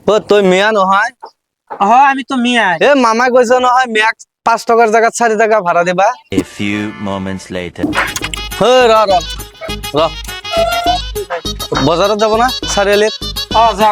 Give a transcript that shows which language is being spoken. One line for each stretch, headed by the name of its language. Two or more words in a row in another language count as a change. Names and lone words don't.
Assamese: ও তুই মিয়া নহয়? আমি তো মিয়াই। এ মামা কৈছে নহয় মিয়াক 5 টাকার জায়গাত 4 টাকা ভাড়া দিবা।
English: A few moments later.
Assamese: হে র র র বজাৰত যাব না চাৰিআলিত? যাম।